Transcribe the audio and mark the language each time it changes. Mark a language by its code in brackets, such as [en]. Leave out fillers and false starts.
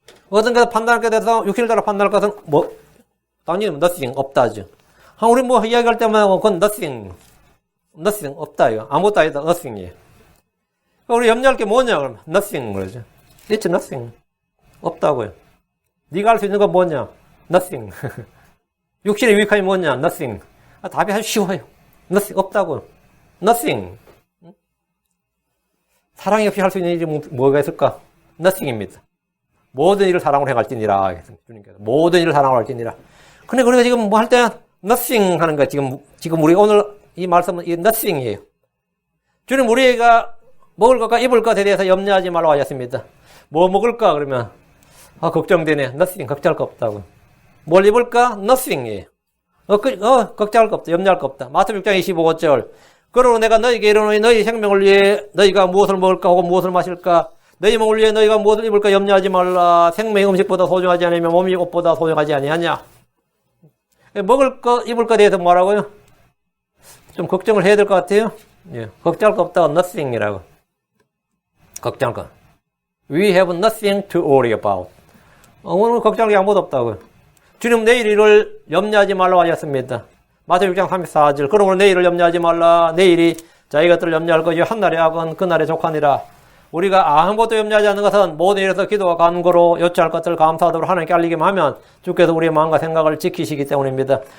[ko] 어떤 것을 판단할 게 돼서 육신을 따라 판단할 것은 뭐 당연히 nothing 없다죠. 우리 뭐 이야기할 때마다 그건 nothing 없다 이거 아무것도 아니다 nothing이에요. 우리 염려할 게 뭐냐 그러면 nothing 그러죠. [en] It's nothing [ko] 없다고요. 네가 할 수 있는 건 뭐냐 nothing. 육신의 유익함이 뭐냐 nothing. 답이 아주 쉬워요. nothing 없다고요. [en] nothing. [ko] 사랑이 없이 할 수 있는 일이 뭐가 있을까? nothing입니다. 모든 일을 사랑으로 행할지니라. 주님께서 모든 일을 사랑으로 할지니라. 근데 우리가 지금 뭐 할 때 nothing 하는 거야. 지금 우리 오늘 이 말씀은 이 nothing이에요. 주님 우리가 먹을 것과 입을 것에 대해서 염려하지 말라고 하셨습니다. 뭐 먹을까 그러면 걱정되네. nothing 걱정할 거 없다고. 뭘 입을까? nothing이에요. 걱정할 거 없다. 염려할 거 없다. 마태복음 6장 25절. 그러므로 내가 너희에게 이르노니 너희 생명을 위해 너희가 무엇을 먹을까 혹은 무엇을 마실까 너희 몸을 위해 너희가 무엇을 입을까 염려하지 말라. 생명이 음식보다 소중하지 않으며 몸이 옷보다 소중하지 아니하냐. 먹을 거 입을 거에 대해서 뭐라고요? 좀 걱정을 해야 될 것 같아요. 예. 걱정할 거 없다고 nothing이라고. 걱정할 거. [en] We have nothing to worry about. [ko] 오늘 걱정할 게 아무것도 없다고요. 주님 내일 일을 염려하지 말라고 하셨습니다. 마태복음 6장 34절. 그러므로 내일을 염려하지 말라. 내일이 자기 것들을 염려할 것이 한날의 악은 그날의 족하니라. 우리가 아무것도 염려하지 않는 것은 모든 일에서 기도와 간구로 요청할 것들을 감사하도록 하나님께 알리기만 하면 주께서 우리의 마음과 생각을 지키시기 때문입니다.